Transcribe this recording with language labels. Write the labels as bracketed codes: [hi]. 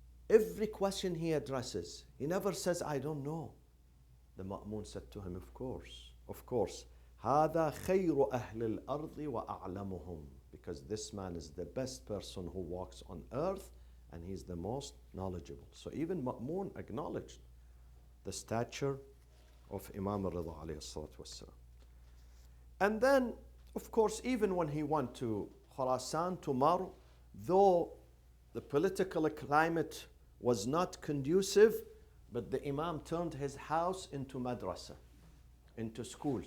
[en] Every question he addresses, he never says, I don't know. The Ma'mun said to him, of course. [ar] هذا خير أهل الأرض وأعلمهم. [en] Because this man is the best person who walks on earth and he's the most knowledgeable. So even Ma'mun acknowledged the stature of Imam al-Rida alayhi salatu wassalam. And then, of course, even when he went to Khurasan, to Marw, though the political climate was not conducive, but the Imam turned his house into madrasa, into school.